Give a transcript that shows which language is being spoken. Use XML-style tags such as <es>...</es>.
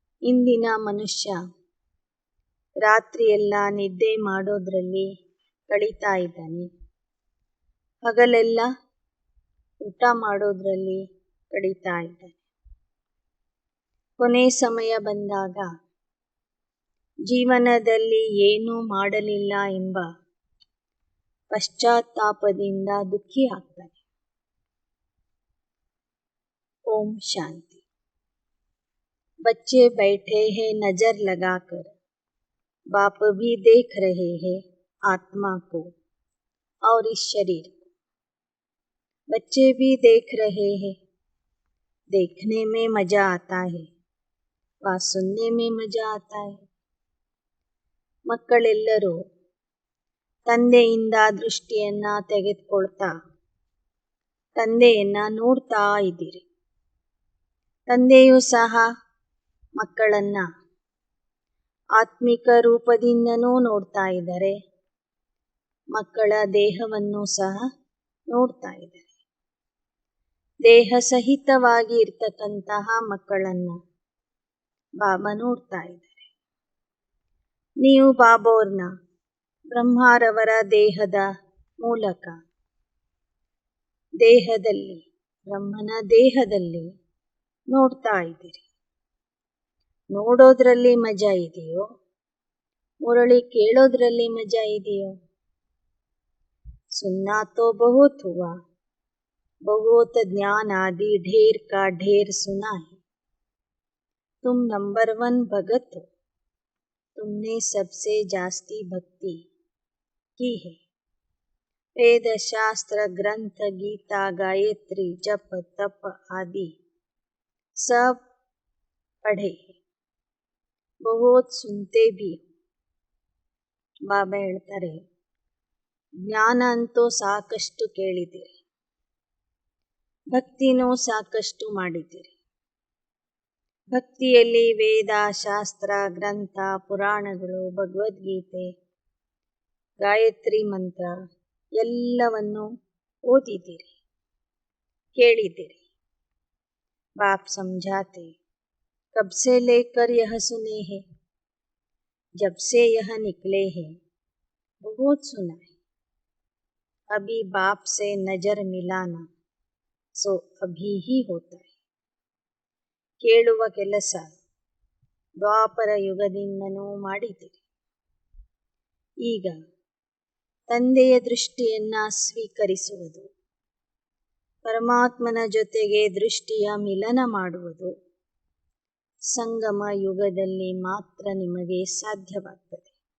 <kn>ಇಂದಿನ ಮನುಷ್ಯ ರಾತ್ರಿಯೆಲ್ಲ ನಿದ್ದೆ ಮಾಡೋದ್ರಲ್ಲಿ ಕಳೀತಾ ಇದ್ದಾನೆ, ಹಗಲೆಲ್ಲ ಊಟ ಮಾಡೋದ್ರಲ್ಲಿ ಕಳೀತಾ ಇದ್ದಾನೆ. ಕೊನೆ ಸಮಯ ಬಂದಾಗ ಜೀವನದಲ್ಲಿ ಏನೂ ಮಾಡಲಿಲ್ಲ ಎಂಬ ಪಶ್ಚಾತ್ತಾಪದಿಂದ ದುಃಖಿ ಆಗ್ತಾನೆ.</kn> <hi>ओम शांति। बच्चे बैठे हैं नजर लगाकर, बाप भी देख रहे हैं आत्मा को और इस शरीर को। बच्चे भी देख रहे हैं, देखने में मजा आता है, व सुनने में मजा आता है.</hi> <kn>ಮಕ್ಕಳೆಲ್ಲರೂ ತಂದೆಯಿಂದ ದೃಷ್ಟಿಯನ್ನ ತೆಗೆದುಕೊಳ್ತಾ ತಂದೆಯನ್ನ ನೋಡ್ತಾ ಇದ್ದೀರಿ. ತಂದೆಯೂ ಸಹ ಮಕ್ಕಳನ್ನ ಆತ್ಮಿಕ ರೂಪದಿಂದನೂ ನೋಡ್ತಾ ಇದ್ದಾರೆ, ಮಕ್ಕಳ ದೇಹವನ್ನು ಸಹ ನೋಡ್ತಾ ಇದ್ದಾರೆ. ದೇಹ ಸಹಿತವಾಗಿ ಇರ್ತಕ್ಕಂತಹ ಮಕ್ಕಳನ್ನ ಬಾಬಾ ನೋಡ್ತಾ ಇದ್ದಾರೆ. ನೀವು ಬಾಬೋರ್ನ ಬ್ರಹ್ಮಾರವರ ದೇಹದ ಮೂಲಕ ದೇಹದಲ್ಲಿ ಬ್ರಹ್ಮನ ದೇಹದಲ್ಲಿ ನೋಡ್ತಾ ಇದ್ದೀರಿ. ನೋಡೋದ್ರಲ್ಲಿ ಮಜಾ ಇದೆಯೋ, ಮುರಳಿ ಕೇಳೋದ್ರಲ್ಲಿ ಮಜಾ ಇದೆಯೋ?</kn> <hi>सुनना तो बहुत हुआ, बहुत ज्ञान आदि ढेर का ढेर सुना है. तुम नंबर 1 भगत हो, तुमने सबसे जास्ती भक्ति की है. वेद शास्त्र ग्रंथ गीता गायत्री जप तप आदि सब पढ़े, बहुत सुनते भी.</hi> <kn>ಬಾಬಾ ಹೇಳ್ತಾರೆ, ಜ್ಞಾನ ಅಂತೂ ಸಾಕಷ್ಟು ಕೇಳಿದ್ದೀರಿ, ಭಕ್ತಿನೂ ಸಾಕಷ್ಟು ಮಾಡಿದ್ದೀರಿ. ಭಕ್ತಿಯಲ್ಲಿ ವೇದ ಶಾಸ್ತ್ರ ಗ್ರಂಥ ಪುರಾಣಗಳು ಭಗವದ್ಗೀತೆ ಗಾಯತ್ರಿ ಮಂತ್ರ ಎಲ್ಲವನ್ನು ಓದಿದ್ದೀರಿ, ಕೇಳಿದ್ದೀರಿ.</kn> <hi>बाप समझाते, कब से लेकर यह सुने हैं, जब से यह निकले हैं बहुत सुना है. अभी बाप से नजर मिलाना सो अभी ही होता है.</hi> <kn>ಕೇಳುವ ಕೆಲಸ ದ್ವಾಪರ ಯುಗದಿಂದನೂ ಮಾಡಿದ್ದೀರಿ. ಈಗ ತಂದೆಯ ದೃಷ್ಟಿಯನ್ನ ಸ್ವೀಕರಿಸುವುದು, ಪರಮಾತ್ಮನ ಜೊತೆಗೆ ದೃಷ್ಟಿಯ ಮಿಲನ ಮಾಡುವುದು ಸಂಗಮ ಯುಗದಲ್ಲಿ ಮಾತ್ರ ನಿಮಗೆ ಸಾಧ್ಯವಾಗ್ತದೆ.</kn>